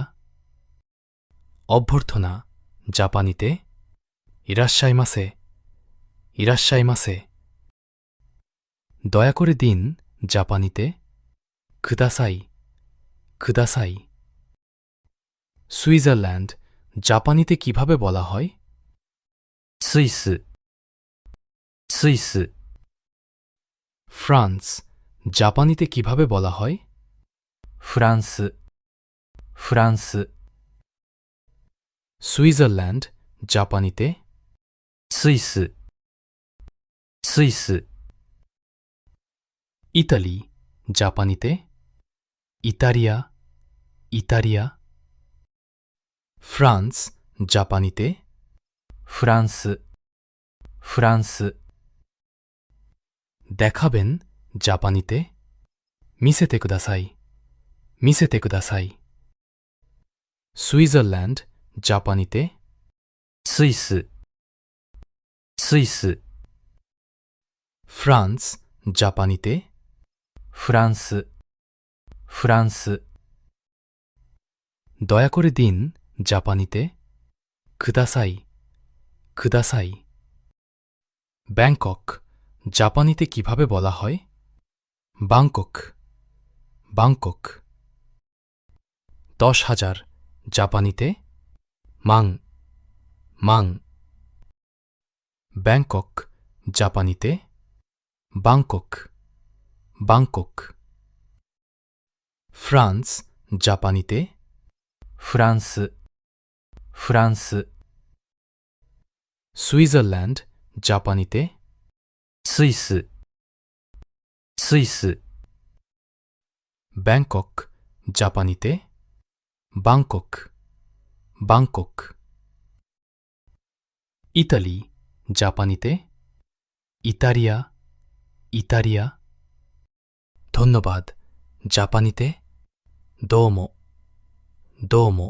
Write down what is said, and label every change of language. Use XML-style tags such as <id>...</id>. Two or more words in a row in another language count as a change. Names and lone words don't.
<bn>অভ্যর্থনা জাপানিতে</bn> <ja>いらっしゃいませ、いらっしゃいませ.</ja> <bn>দয়া করে দিন জাপানিতে</bn> <ja>ください、ください.</ja> <bn>সুইজারল্যান্ড জাপানিতে কিভাবে বলা হয়?</bn> <ja>スイス、スイス、</ja> <bn>ফ্রান্স জাপানিতে কিভাবে বলা হয়?</bn> <ja>フランス、フランス、</ja> <bn>সুইজারল্যান্ড জাপানিতে</bn> <ja>スイス、スイス、</ja> <bn>ইতালি জাপানিতে ইতারিয়া, ইতারিয়া। ফ্রান্স জাপানিতে</bn> <ja>フランス、フランス、</ja> <bn>দেখাবেন জাপানিতে</bn> <ja>見せてください、見せてください.</ja> <bn>সুইজারল্যান্ড জাপানিতে</bn> <ja>スイス、スイス、</ja> <bn>ফ্রান্স জাপানিতে</bn> <ja>フランス、フランス、</ja> <bn>দয়া করে দিন জাপানিতে</bn> <ja>ください、ください.</ja> <bn>ব্যাংকক জাপানিতে কিভাবে বলা হয়? বাংকক, বাংকক।</bn> <ja>10,000 জাপানিতে 万、万.</ja> <bn>ব্যাংকক জাপানিতে বাংকক, বাংকক। ফ্রান্স জাপানিতে</bn> <ja>フランス、フランス、</ja> <bn>সুইজারল্যান্ড জাপানিতে</bn> <ja>スイス、スイス、</ja> <bn>ব্যাংকক জাপানিতে বাংকক, বাংকক। ইতালি জাপানিতে ইতারিয়া, ইতারিয়া। ধন্যবাদ জাপানিতে</bn> <ja>どうも、どうも.</ja>